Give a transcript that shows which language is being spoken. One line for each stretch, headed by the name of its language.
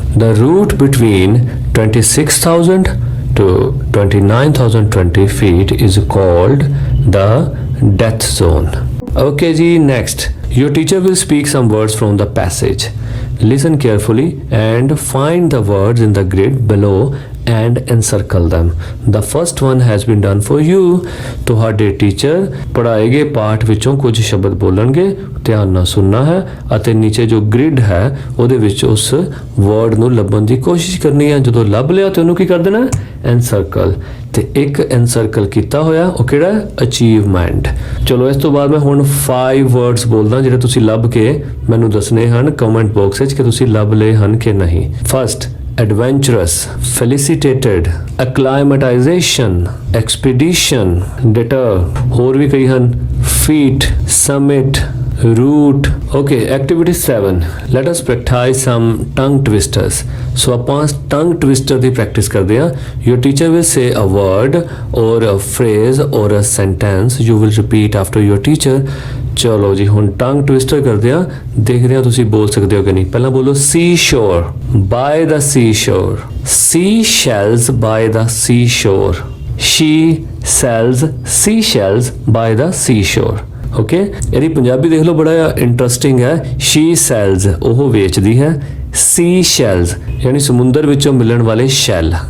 English: The route between 26,000 to 29,020 feet is called the death zone। Okay ji, next your teacher will speak some words from the passage। Listen carefully and find the words in the grid below and encircle them। The first one has been done for you।
Punjabi: ਤੁਹਾਡੇ teacher ਪੜਾਏਗੇ ਪਾਠ ਵਿੱਚੋਂ ਕੁਝ ਸ਼ਬਦ ਬੋਲਣਗੇ, ਧਿਆਨ ਨਾਲ ਸੁਣਨਾ ਹੈ ਅਤੇ ਨੀਚੇ ਜੋ ਗ੍ਰਿਡ ਹੈ ਉਹਦੇ ਵਿੱਚ ਉਸ ਵਰਡ ਨੂੰ ਲੱਭਣ ਦੀ ਕੋਸ਼ਿਸ਼ ਕਰਨੀ ਹੈ। ਜਦੋਂ ਲੱਭ ਲਿਆ ਤੇ ਉਹਨੂੰ ਕੀ ਕਰ ਦੇਣਾ? ਐਨਸਰਕਲ। ਤੇ ਇੱਕ ਐਨਸਰਕਲ ਕੀਤਾ ਹੋਇਆ ਉਹ ਕਿਹੜਾ? ਅਚੀਵਮੈਂਟ। ਚਲੋ ਇਸ ਤੋਂ ਬਾਅਦ ਮੈਂ ਹੁਣ 5 ਵਰਡਸ ਬੋਲਦਾ ਜਿਹੜੇ ਤੁਸੀਂ ਲੱਭ ਕੇ ਮੈਨੂੰ ਦੱਸਣੇ ਹਨ ਕਮੈਂਟ ਬਾਕਸ ਵਿੱਚ ਕਿ ਤੁਸੀਂ ਲੱਭ ਲਏ ਹਨ ਕਿ ਨਹੀਂ।
English: first, adventurous, felicitated, acclimatization, expedition, deter,
Punjabi: ਹੋਰ ਵੀ ਕਈ ਹਨ,
English: feat, summit, route। Okay, activity 7, let us practice some tongue twisters। so
Punjabi: ਆਪਾਂ tongue twister ਦੀ practice ਕਰਦੇ ਹਾਂ।
English: your teacher will say a word or a phrase or a sentence, you will repeat after your teacher।
Punjabi: ਚਲੋ ਜੀ ਹੁਣ ਟੰਗ twister ਕਰਦੇ ਆ, ਦੇਖਦੇ ਆ ਤੁਸੀਂ ਬੋਲ ਸਕਦੇ ਹੋ ਕਿ ਨਹੀਂ।
English: ਪਹਿਲਾਂ ਬੋਲੋ sea shore, by the sea shore, sea shells by the sea shore, she sells sea shells by the sea shore.
Punjabi: Okay, ਇਹਦੀ ਪੰਜਾਬੀ ਦੇਖ ਲਓ, ਬੜਾ ਇੰਟਰਸਟਿੰਗ ਹੈ। ਸ਼ੀ ਸੈਲਸ ਉਹ ਵੇਚਦੀ ਹੈ, ਸੀ ਸ਼ੈਲਸ ਯਾਨੀ ਸਮੁੰਦਰ ਵਿੱਚੋਂ ਮਿਲਣ ਵਾਲੇ ਸ਼ੈਲ।